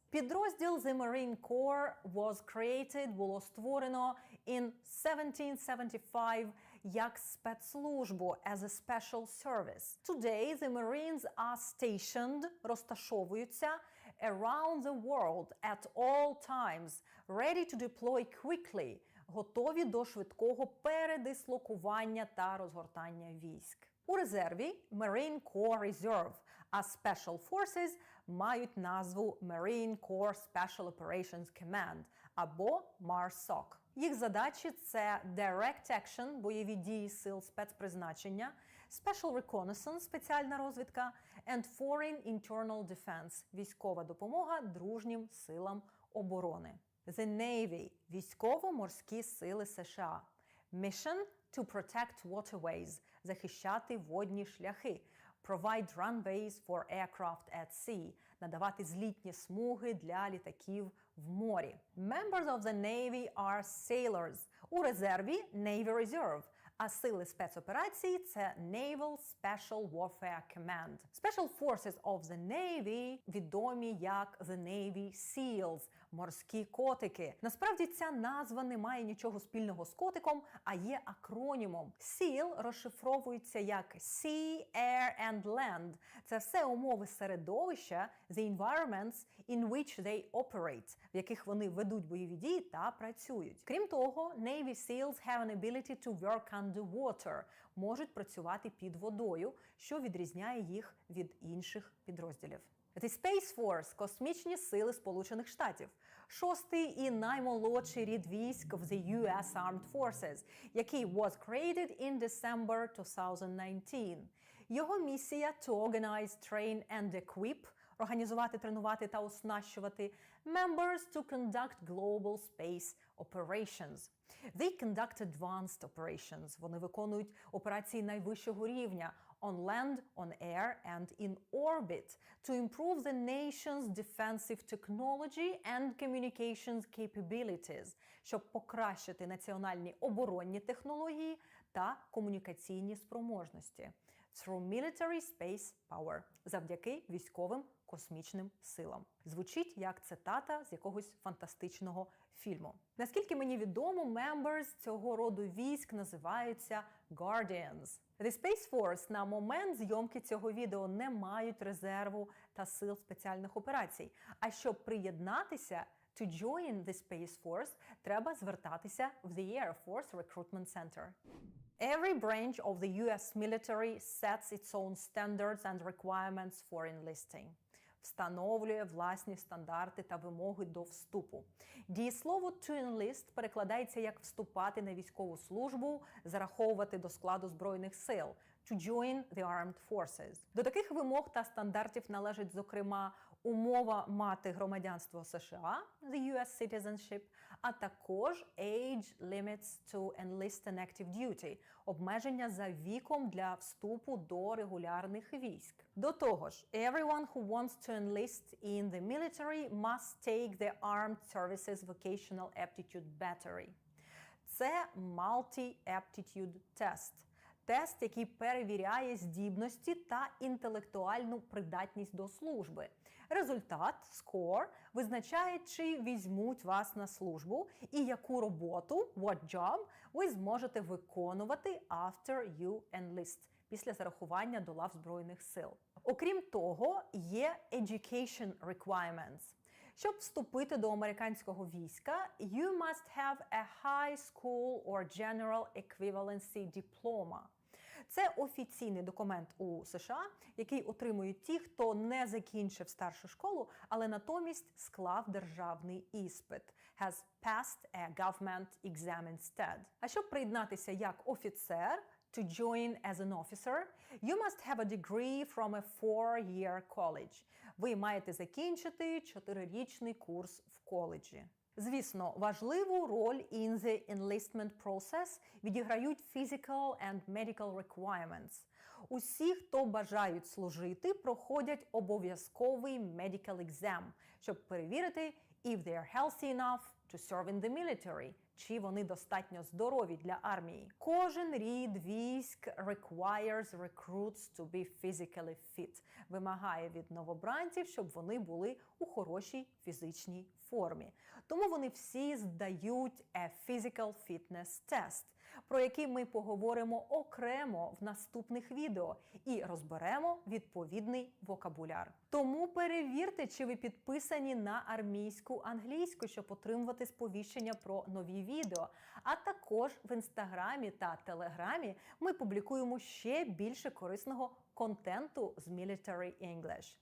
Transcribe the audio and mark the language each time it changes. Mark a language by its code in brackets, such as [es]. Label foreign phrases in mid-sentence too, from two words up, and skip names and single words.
[en] Підрозділ The Marine Corps was created – [uk] було створено [en] in 1775 [uk] як спецслужбу [en] as a special service. Today the Marines are stationed – розташовуються around the world at all times, ready to deploy quickly – [uk] готові до швидкого передислокування та розгортання військ. У резерві Marine Corps Reserve, а [en] Special Forces [uk] мають назву Marine Corps Special Operations Command або MARSOC. Їх задачі – це [en] Direct Action [uk] – бойові дії сил спецпризначення, [en] Special Reconnaissance [uk] – спеціальна розвідка, [en] and Foreign Internal Defense – [uk] військова допомога дружнім силам оборони. [en] The Navy – [uk] військово-морські сили США. [en] Mission – to protect waterways – [uk] захищати водні шляхи. [en] Provide runways for aircraft at sea – [uk] надавати злітні смуги для літаків в морі. [en] Members of the Navy are sailors. [uk] У резерві Navy Reserve, а сили спецоперацій – це Naval Special Warfare Command. [en] Special Forces of the Navy [uk] відомі як [en] The Navy SEALs – [uk] морські котики. Насправді ця назва не має нічого спільного з котиком, а є акронімом. [en] SEAL [uk] розшифровується як [en] Sea, Air and Land. [uk] Це все умови середовища, [en] the environments in which they operate, [uk] в яких вони ведуть бойові дії та працюють. Крім того, [en] Navy SEALs have an ability to work underwater, [uk] можуть працювати під водою, що відрізняє їх від інших підрозділів. [en] The Space Force – [uk] космічні сили Сполучених Штатів. Шостий і наймолодший рід військ в [en] the US Armed Forces, [uk] який [en] was created in December 2019. [uk] Його місія – [en] to organize, train and equip – [uk] організувати, тренувати та оснащувати [en] members to conduct global space operations. They conduct advanced operations. [uk] Вони виконують операції найвищого рівня [en] on land, on air and in orbit to improve the nation's defensive technology and communications capabilities, [uk] щоб покращити національні оборонні технології та комунікаційні спроможності. [en] Through military space power. [uk] Завдяки військовим космічним силам. Звучить як цитата з якогось фантастичного фільму. Наскільки мені відомо, members цього роду військ називаються Guardians. The Space Force на момент зйомки цього відео не мають резерву та сил спеціальних операцій. А щоб приєднатися, [en] to join the Space Force, [uk] треба звертатися в the Air Force Recruitment Center. [en] Every branch of the US military sets its own standards and requirements for enlisting. [uk] Встановлює власні стандарти та вимоги до вступу. Дієслово [en] to enlist [uk] перекладається як вступати на військову службу, зараховувати до складу Збройних сил, [en] to join the armed forces. [uk] До таких вимог та стандартів належить, зокрема, умова мати громадянство США, [en] the US citizenship, [uk] а також [en] age limits to enlist an active duty, [uk] обмеження за віком для вступу до регулярних військ. До того ж, [en] everyone who wants to enlist in the military must take the Armed Services Vocational Aptitude Battery. Це Multi-Aptitude Test. [uk] Тест, який перевіряє здібності та інтелектуальну придатність до служби. Результат, score, визначає, чи візьмуть вас на службу і яку роботу, [en] what job, [uk] ви зможете виконувати [en] after you enlist, [uk] після зарахування до лав Збройних сил. Окрім того, є [en] education requirements. [uk] Щоб вступити до американського війська, [en] you must have a high school or general equivalency diploma. [uk] Це офіційний документ у США, який отримують ті, хто не закінчив старшу школу, але натомість склав державний іспит. [en] Has passed a government exam instead. [uk] А щоб приєднатися як офіцер, [en] to join as an officer, you must have a degree from a 4-year college. [uk] Ви маєте закінчити 4-річний курс в коледжі. Звісно, важливу роль [en] in the enlistment process [uk] відіграють [en] physical and medical requirements. [uk] Усі, хто бажають служити, проходять обов'язковий [en] medical exam, [uk] щоб перевірити [en] if they are healthy enough to serve in the military, [uk] чи вони достатньо здорові для армії. Кожен рід військ [en] requires recruits to be physically fit. [uk] Вимагає від новобранців, щоб вони були у хорошій фізичній формі. Тому вони всі здають [en] a physical fitness test, [uk] про який ми поговоримо окремо в наступних відео і розберемо відповідний вокабуляр. Тому перевірте, чи ви підписані на армійську англійську, щоб отримувати сповіщення про нові відео. А також в Інстаграмі та Телеграмі ми публікуємо ще більше корисного контенту з [en] Military English.